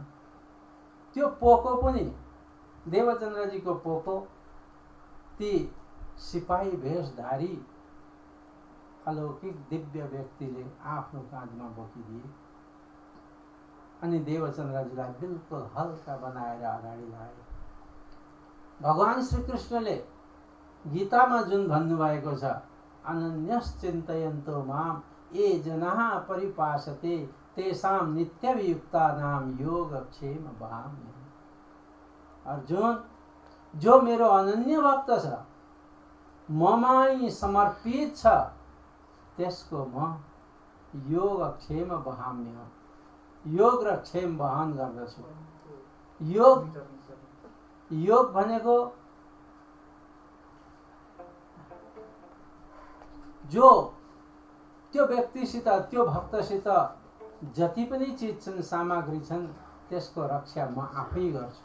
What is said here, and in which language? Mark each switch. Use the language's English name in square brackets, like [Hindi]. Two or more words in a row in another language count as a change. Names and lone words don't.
[Nepali] त्यो पोको पनि, देवचन्द्रजीको पोको, ती सिपाही भेषधारी अलौकिक दिव्य व्यक्तिले आफ्नो काँधमा बोकिदिए, अनि देवचन्द्रजीलाई बिल्कुल हल्का बनाएर अगाडि लाए। भगवान श्रीकृष्णले गीतामा जुन भन्नुभएको छ, [Sanskrit] अनन्यश्चिन्तयन्तो माम ये जनाः परिपासते तेषां नित्यवियुक्तानां योगक्षेम वहाम्यहम्। [Nepali] अर्जुन, जो मेरो अनन्य भक्त छ, ममाई समर्पित छ, त्यसको म [Sanskrit] योगक्षेम वहाम्य, [Nepali] योग र क्षेम वहन गर्दछु। योग भनेको जो त्यो व्यक्तिसित, त्यो भक्तसित जति पनि चिज छन्, सामग्री छन्, त्यसको रक्षा म आफै गर्छु।